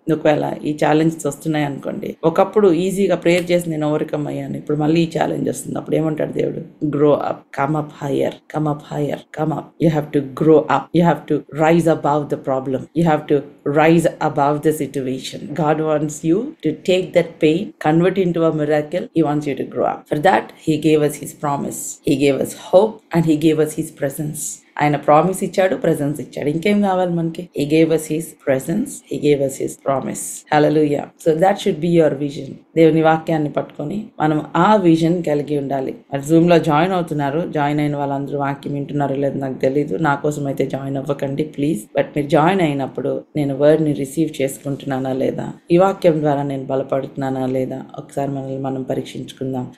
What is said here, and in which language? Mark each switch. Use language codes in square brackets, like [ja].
[te] ఒకవేళ ఈ ఛాలెంజెస్ వస్తున్నాయి అనుకోండి, ఒకప్పుడు ఈజీగా ప్రేయర్ చేసి నేను ఓవర్కమ్ అయ్యాను, ఇప్పుడు మళ్ళీ ఈ ఛాలెంజ్ వస్తుంది. అప్పుడు ఏమంటాడు దేవుడు? [en] Grow up, come up higher, come up higher, come up. You have to grow up, you have to rise above the problem, you have to rise above the situation. God wants you to take that pain, convert into a miracle. He wants you to grow up. For that, He gave us His promise. He gave us hope and He gave us His presence. [te] ఆయన promise ఇచ్చాడు, presence ఇచ్చాడు. ఇంకేం కావాలి మనకి? [en] He gave us His presence, He gave us His promise. Hallelujah. So that should be your vision. [te] దేవుని వాక్యాన్ని పట్టుకొని మనం ఆ విజన్ కలిగి ఉండాలి. మరి జూమ్ లో జాయిన్ అవుతున్నారు, జాయిన్ అయిన వాళ్ళందరూ వాక్యం వింటున్నారో లేదో నాకు తెలీదు. నా కోసం అయితే జాయిన్ అవ్వకండి ప్లీజ్. బట్ మీరు జాయిన్ అయినప్పుడు నేను వర్డ్ ని రిసీవ్ చేసుకుంటున్నానా లేదా, ఈ వాక్యం ద్వారా నేను బలపడుతున్నానా లేదా, ఒకసారి మనల్ని మనం పరీక్షించుకుందాం.